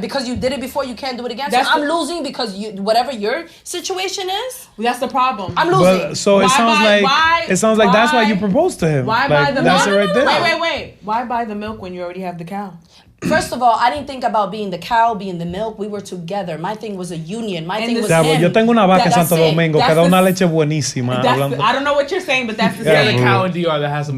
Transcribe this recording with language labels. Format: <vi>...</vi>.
<en>Because you did it before, you can't do it again. So I'm losing because whatever your situation is. That's the problem. I'm losing. But, so it sounds like that's why you proposed to him. Why like, buy the milk? That's it right there. Wait. Why buy the milk when you already have the cow? First of all, I didn't think about being the cow, being the milk. We were together. My thing was a union. My thing was him.</en> <es>Yo tengo una vaca en Santo Domingo que da una leche buenísima.</es> <en>I don't know what you're saying, but that's the Yeah, same. the cow in DR that has some.</en>